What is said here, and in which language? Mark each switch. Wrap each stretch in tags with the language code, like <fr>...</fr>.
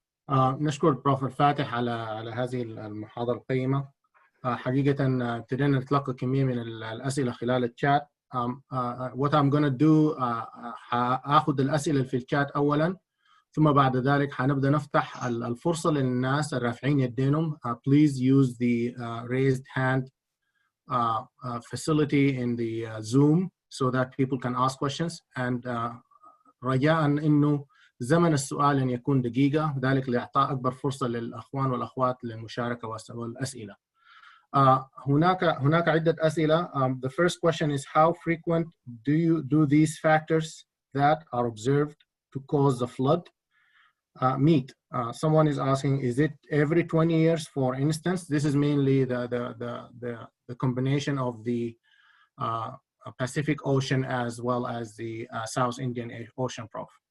<ar>نشكر بروفيسور فاتح على هذه المحاضرة القيمة. حقيقة ابتدينا نتلقى كمية من الأسئلة خلال الشات.</ar> <en>What I'm gonna do</en> <ar>هاخد الأسئلة في الشات أولاً، ثم بعد ذلك هنبدأ نفتح الفرصة للناس الرافعين يدينهم.</ar> <en>Please use the raised hand facility in the Zoom so that people can ask questions.</en> <ar>And رجاءً إنه زمن السؤال أن يكون دقيقة، ذلك لإعطاء أكبر فرصة للأخوان والأخوات للمشاركة والأسئلة. هناك عدة أسئلة.</ar> <en>The first question is, how frequent do these factors that are observed to cause the flood meet? Someone is asking, is it every 20 years, for instance? This is mainly the combination of the Pacific Ocean as well as the South Indian Ocean, Prof.</en>